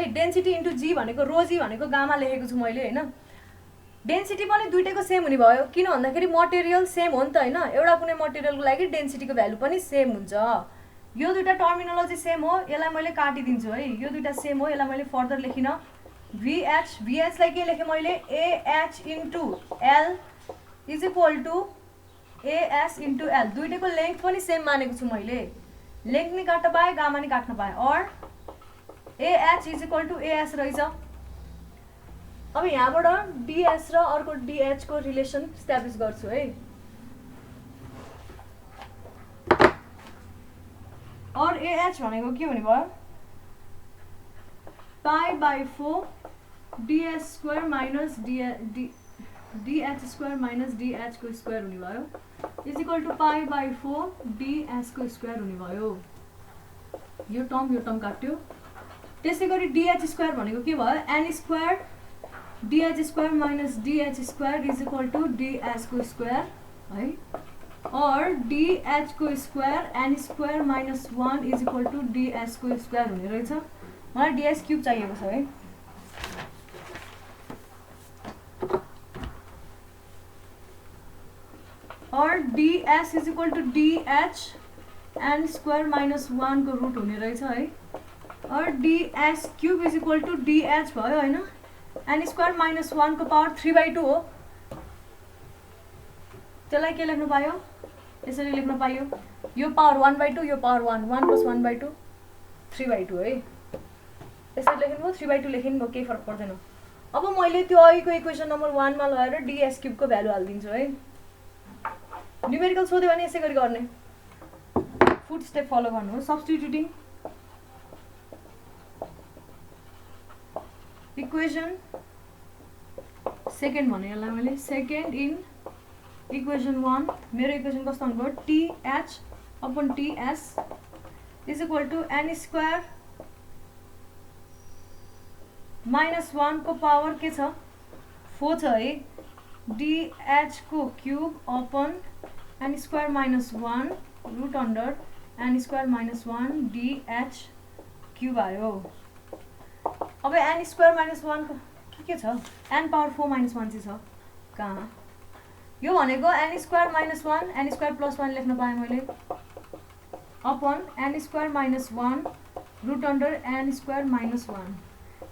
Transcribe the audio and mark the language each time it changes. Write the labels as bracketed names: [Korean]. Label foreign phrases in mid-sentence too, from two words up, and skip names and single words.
[English] density into g [Nepali] भनेको [English] rho g [Nepali] भनेको गामा लेखेको छु मैले हैन डेन्सिटी पनि दुईटैको सेम हुने भयो, किन भन्दाखेरि [English] material same [Nepali] हो नि त हैन। एउटा कुनै मटेरियलको लागि डेन्सिटीको भ्यालु पनि सेम हुन्छ। यो दुईटा [English] terminology same [Nepali] हो, यसलाई मैले काटिदिन्छु है। यो दुईटा सेम हो, यसलाई मैले फर्दर लेखिन। VH लाई के लेखेँ मैले, [English] AH into L is equal to AS into L. [Nepali] दुईटैको लेन्थ पनि सेम मानेको छु मैले, लेन्थ नि काट्न पाएँ, गामा नि काट्न पाएँ। और [English] AH is equal to AS [Nepali] रहेछ। अब यहाँबाट DS र अर्को DH को [English] relation establish [Nepali] गर्छु है। और AH भनेको के हुने भयो, [English] π/4 DS square minus DH square minus DH को square [Nepali] हुने भयो [English] is equal to π/4 DS को square [Nepali] हुने भयो। यो टर्म काट्यो। त्यसै गरी [English] DH square [Nepali] भनेको के भयो, [English] N square DH square minus DH square is equal to DS को square है। और DH को square N square minus 1 is equal to DS को square [Nepali] हुने रहेछ। मलाई [English] DS cube [Nepali] चाहिएको छ है। [English] और DS is equal to DH N square minus 1 को root [Nepali] हुने रहेछ है। [English] और DS cube is equal to DH [Nepali] भयो हैन। [English] N square minus 1 [Nepali] को पावर 3/2 हो। त्यसलाई के लेख्न पायो, यसरी लेख्न पाइयो। यो पावर 1/2, यो पावर 1 + 1/2 3/2 है। यसरी लेख्नु 3/2 लेखिनु केही फरक पर्दैन। अब मैले त्यो अघिको [English] equation number 1 [Nepali] मा लगाएर [English] DS cube [Nepali] को भ्यालु हाल्दिन्छु है। न्यूमेरिकल सोध्यो भने यसै गरी गर्ने, [English] foot step follow [Nepali] गर्नु हो। [English] substituting equation second [Nepali] भने यसलाई मैले [English] second in equation 1. [Nepali] मेरो इक्वेसन कस्तो हुनु भयो, [English] TH upon TS is equal to N square minus 1 को power [Nepali] के छ, 4 छ है। [English] DH को cube upon N square minus 1 root under N square minus 1 DH cube आयो। [Nepali] अब [English] N square minus 1 [Nepali] को के छ, [English] N power 4 minus 1 [Nepali] चाहिँ छ कहाँ। यो भनेको [English] N square minus 1 N square plus 1 [Nepali] लेख्न पाएँ मैले [English] upon N square minus 1 root under N square minus 1.